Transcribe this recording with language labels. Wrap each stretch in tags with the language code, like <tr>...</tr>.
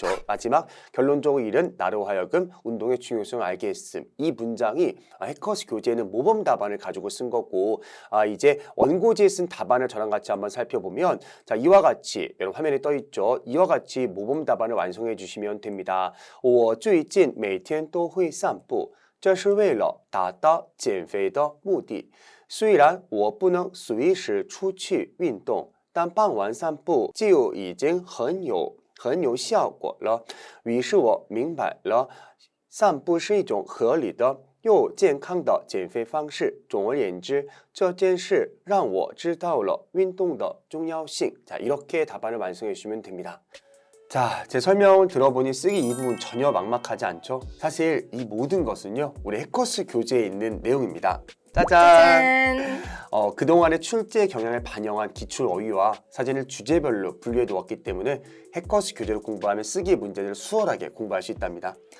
<ko>마지막 결론적으로 이른 나로 하여금 운동의 중요성을 알게 했음. 이 문장이 해커스 교재에는 모범 답안을 가지고 쓴 거고, 이제 원고지에 쓴 답안을 저랑 같이 한번 살펴보면, 자, 이와 같이 여러분 화면에 떠 있죠. 이와 같이 모범 답안을 완성해 주시면 됩니다.</ko> <zh>我最近每天都会散步，这是为了达到减肥的目的。虽然我不能随时出去运动，但傍晚散步就已经很有效果了。于是我明白了，散步是一种合理的又健康的减肥方式。总而言之，这件事让我知道了运动的重要性.</zh> <ko>자, 이렇게 답안을 완성해 주시면 됩니다. 자, 제 설명을 들어보니 쓰기 이 부분 전혀 막막하지 않죠? 사실 이 모든 것은요, 우리 해커스 교재에 있는 내용입니다. 짜잔! 짠! 그동안의 출제 경향을 반영한 기출 어휘와 사진을 주제별로 분류해 두었기 때문에 해커스 교재를 공부하면 쓰기 문제를 수월하게 공부할 수 있답니다.</ko>